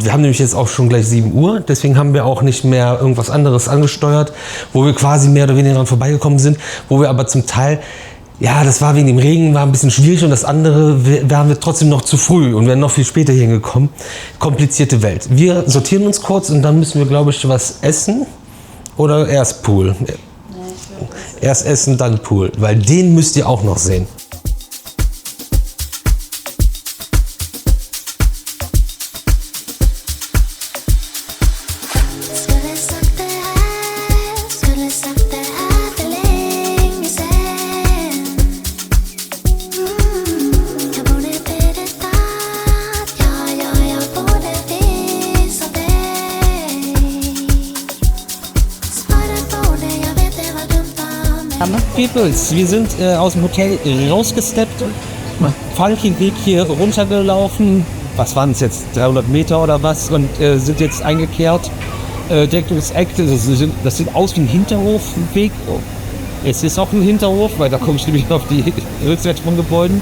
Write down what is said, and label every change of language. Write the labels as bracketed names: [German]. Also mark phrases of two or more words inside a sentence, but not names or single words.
[German] Wir haben nämlich jetzt auch schon gleich 7 Uhr, deswegen haben wir auch nicht mehr irgendwas anderes angesteuert, wo wir quasi mehr oder weniger dran vorbeigekommen sind, wo wir aber zum Teil, ja, das war wegen dem Regen, war ein bisschen schwierig und das andere waren wir trotzdem noch zu früh und wären noch viel später hier hingekommen. Komplizierte Welt. Wir sortieren uns kurz und dann müssen wir, glaube ich, was essen oder erst Pool. Erst essen, dann Pool, weil den müsst ihr auch noch sehen. [Swedish] Skulle sagt det här för länge sen. Jag borde berättat, jag borde visa dig. Svaret borde, jag vet det var dumt av mig. [German] Peoples, wir sind aus dem Hotel rausgesteppt, funky Weg hier runtergelaufen. Was waren es jetzt, 300 Meter oder was? Und sind jetzt eingekehrt. Direkt ums Eck, das sieht aus wie ein Hinterhofweg. Es ist auch ein Hinterhof, weil da komme ich nämlich auf die Rückseite von Gebäuden.